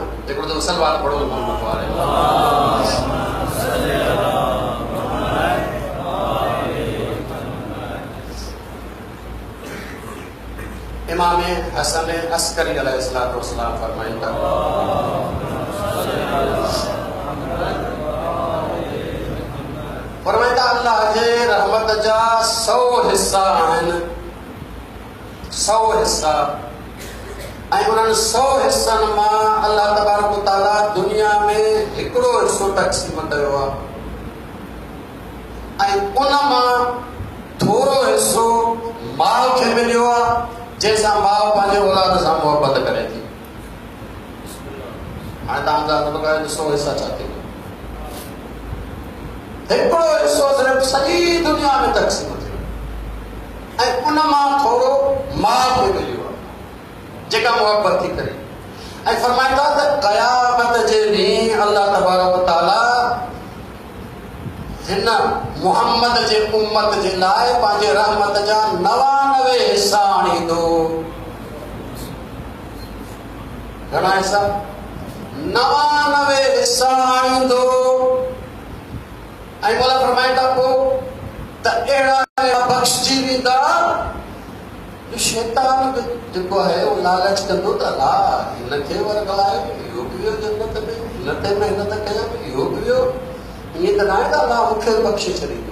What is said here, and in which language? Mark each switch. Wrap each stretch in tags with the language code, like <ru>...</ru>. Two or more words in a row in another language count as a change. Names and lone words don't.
<sd>हिकिड़ो दफ़ो सलवार पढ़ो मोहम्मद वारे। इमाम हसन अस्करी अलैहिस्सलाम फरमाइनि था, अल्लाह जे रहमत जा 100 हिस्सा आहिनि, 100 हिस्सा, ऐं उन्हनि 100 हिस्सनि मां</sd> <ar>الله تبارك وتعالى</ar> <sd>दुनिया में हिकिड़ो हिस्सो तक़सीम कयो आहे, ऐं उन मां थोरो हिस्सो माउ खे मिलियो आहे, जंहिंसां माउ पंहिंजे औलाद सां मोहबत करे थी। हाणे तव्हां अंदाज़ो लॻायो 100 हिस्सा छा थींदा। हिकिड़ो हिस्सो सिर्फ़ु सॼी दुनिया में तक़सीम थियो, ऐं उन मां थोरो माउ खे मिलियो आहे जेका मोहबत थी करे। ऐं फरमाईंदा त क़यामत जे ॾींहुं</sd> <ar>الله تبارك وتعالى</ar> <sd>हिन मुहम्मद जे उम्मत जे लाइ पंहिंजे रहमत जा 99 हिस्सा आणींदो। घणा हिस्सा? 99 हिस्सा आणींदो। ऐं मोला फरमाईंदा पोइ त अहिड़ा बख़्शजी वेंदा जो शैतान जेको आहे उहो लालच कंदो त अलाह हिनखे वरगाए, इहो बि वियो जन्नत में, हिन ते महिनत कयमि, इहो बि वियो, ईअं त न आहे त अलाह मूंखे बख़्शे छॾींदो।</sd>